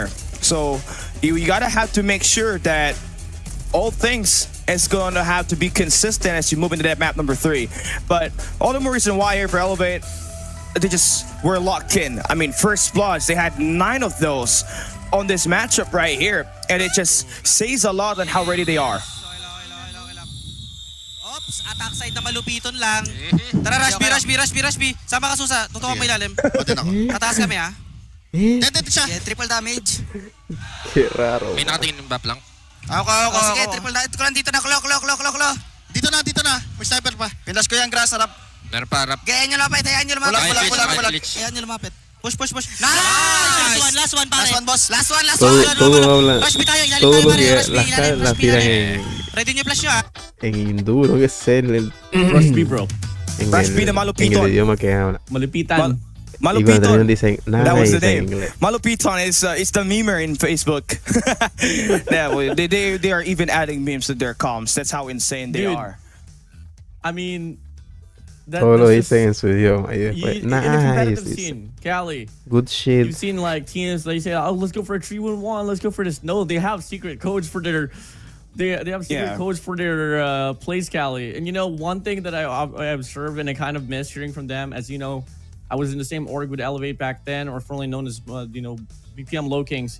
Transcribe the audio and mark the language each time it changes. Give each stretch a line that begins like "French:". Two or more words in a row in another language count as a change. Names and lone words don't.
English: So you gotta have to make sure that all things is going to have to be consistent as you move into that map number 3. But all the more reason why here for Elevate, they just were locked in. I mean, first bloods, they had 9 of those on this matchup right here. And it just says a lot on how ready they are. Attack side
Filipino: na malupiton lang. Tara,
English: rush B.
Filipino: Sama ka, Susa. Tutukan mo ilalim. Tataas kami, ha? Dead siya.
English: Yeah, triple damage.
Spanish: Qué raro.
Filipino: May nakatingin yung map lang. Ako. Sige,
English: triple damage.
Filipino: Ito ko lang dito na. Klo. Dito na. May sniper pa. Pinlash ko yung grass, harap. Meron pa, rap. Kaya nyo lumapit, Kaya nyo lumapit.
English: Push. Nice! Last one, pare. Last one.
Spanish: Todo habla.
English: Rush B
Filipino: tayo, ilalim
Spanish: Todo
Filipino: tayo,
Spanish: porque
Filipino: pare.
Spanish: las tiran
Filipino: Ready nyo yung flash nyo,
Spanish: en hindú, que es el
English: Rush B, bro.
Spanish: en
English: Rush B de
Spanish: el
Filipino: Malupiton.
Spanish: idioma que habla.
Filipino: Malupitan.
Spanish: Y cuando terminan
Filipino: Malupiton.
Spanish: dicen
English: That was the
Spanish: nice en
English: name.
Spanish: inglés.
English: Malupiton is it's the memer in Facebook. Yeah, well, they are even adding memes to their comms. That's how insane they Dude, are. I mean,
Spanish: Todo lo
English: that's
Spanish: dicen en su idioma y después
English: in the competitive
Spanish: nice.
English: scene, Cali. Good shit. You've seen like teams, they say, "Oh, let's go for a 3-1-1. Let's go for this." No, they have secret codes for their. They have secret codes for their plays, Cali. And you know, one thing that I observed and I kind of miss hearing from them, as you know, I was in the same org with Elevate back then, or formerly known as BPM Low Kings.